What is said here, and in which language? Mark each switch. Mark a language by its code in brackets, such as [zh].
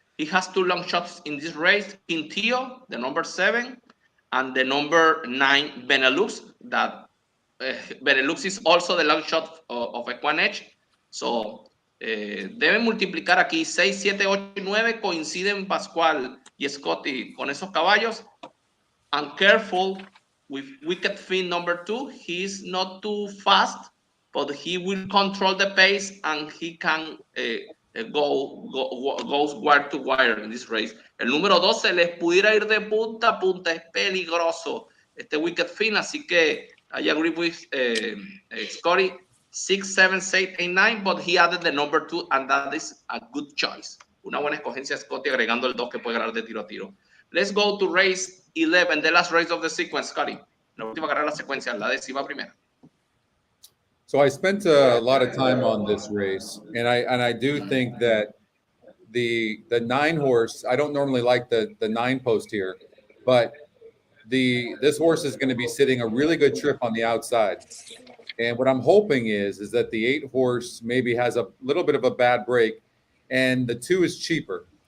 [en] He has 2 long shots in this race. Quintillo, the number 7. And the number 9, Benelux, that Benelux is also the long shot of EquinEdge. [es] So, deben multiplicar aquí 6, 7, 8 y 9. Coinciden Pascual y Scotty con esos caballos. [en] And careful with Wicked Fin number 2. He's not too fast, but he will control the pace, and he can goes wire to wire in this race. [es] El número 12 les pudiera ir de punta a punta. Es peligroso este wicked fin, así que [en] I agree with Scotty. 6, 7, 8, 8, 9, but he added the number 2 and that is a good choice. [es] Una buena escogencia Scotty agregando el 2 que puede ganar de tiro a tiro. [en] Let's go to race 11, the last race of the sequence, Scotty. [es] La última carrera de la secuencia, la 11ª. [en] So I spent a lot of time on this race, and I do think that the 9 horse, I don't normally like the 9 post here, but this horse is going to be sitting a really good trip on the outside. And what I'm hoping is that the 8 horse maybe has a little bit of a bad break, and the 2 is cheaper.